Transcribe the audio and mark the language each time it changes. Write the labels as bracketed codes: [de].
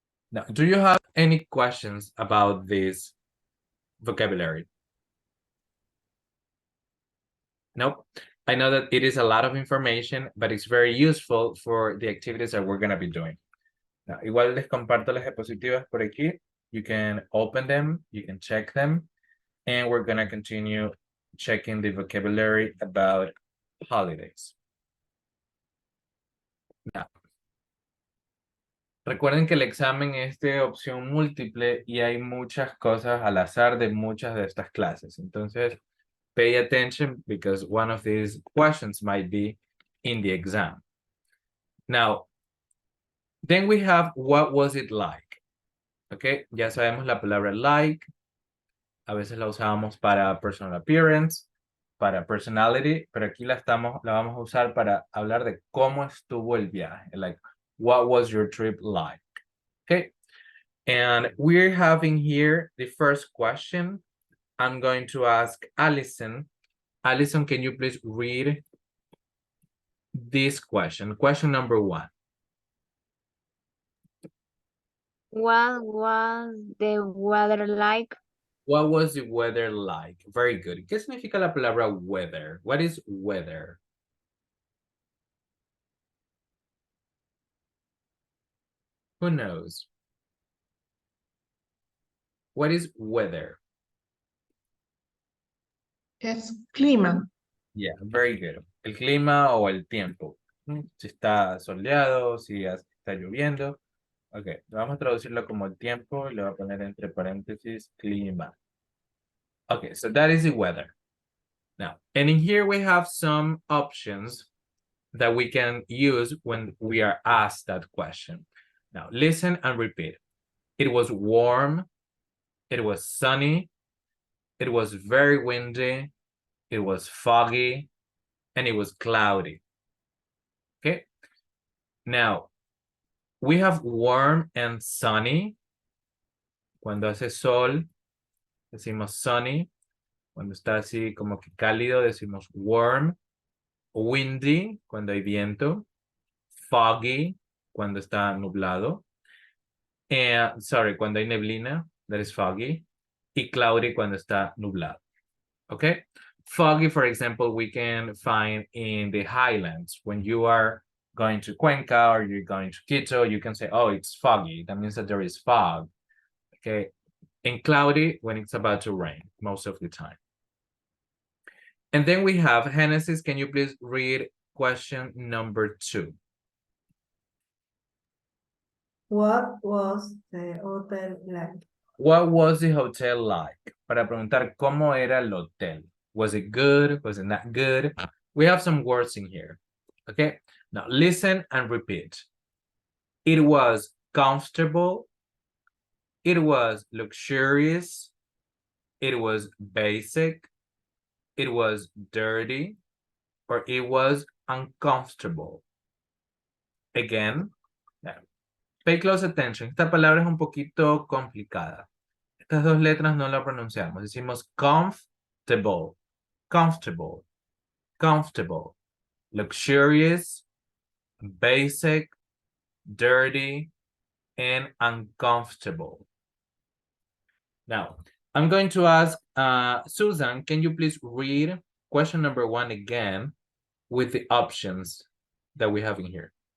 [en] Now, do you have any questions about this vocabulary? Nope. I know that it is a lot of information, but it's very useful for the activities that we're going to be doing. [es] Now, igual les comparto las diapositivas por aquí. [en] You can open them, you can check them, and we're going to continue checking the vocabulary about holidays. [es] Now, recuerden que el examen es de opción múltiple y hay muchas cosas al azar de muchas de estas clases. [en] Entonces, pay attention because one of these questions might be in the exam. Now, then we have what was it like? [es] Okay, ya sabemos la palabra like. A veces la usábamos para personal appearance, para personality, pero aquí la vamos a usar para hablar de cómo estuvo el viaje. [en] Like, what was your trip like? Okay, and we're having here the first question. I'm going to ask Allison. Allison, can you please read this question? Question number 1. What was the weather like? What was the weather like? Very good. [es] ¿Qué significa la palabra weather? [en] What is weather? Who knows? What is weather? [es] Es clima. [en] Yeah, very good. [es] El clima o el tiempo. Si está soleado, si está lloviendo. Ok, vamos a traducirlo como el tiempo y le voy a poner entre paréntesis clima. [en] Okay, so that is the weather. Now, and in here we have some options that we can use when we are asked that question. Now, listen and repeat. It was warm. It was sunny. It was very windy. It was foggy. And it was cloudy. Okay. Now, we have warm and sunny. [es] Cuando hace sol, decimos sunny. Cuando está así como que cálido, decimos warm. Windy, cuando hay viento. Foggy, cuando está nublado. [en] And, sorry, [es] cuando hay neblina, [en] that is foggy. [es] Y cloudy, cuando está nublado. [en] Okay? Foggy, for example, we can find in the highlands. When you are going to Cuenca or you're going to Quito, you can say, oh, it's foggy. That means that there is fog. Okay? And cloudy, when it's about to rain, most of the time. And then we have, Genesis, can you please read question number 2? What was the hotel like? What was the hotel like? [es] Para preguntar cómo era el hotel. [en] Was it good? Was it not good? We have some words in here. Okay, now listen and repeat. It was comfortable. It was luxurious. It was basic. It was dirty. Or it was uncomfortable. Again, pay close attention. [es] Esta palabra es un poquito complicada. Estas dos letras no la pronunciamos. Decimos [en] comfortable, comfortable, comfortable, luxurious, basic, dirty, and uncomfortable. Now, I'm going to ask Susan, can you please read question number 1 again with the options that we have in here?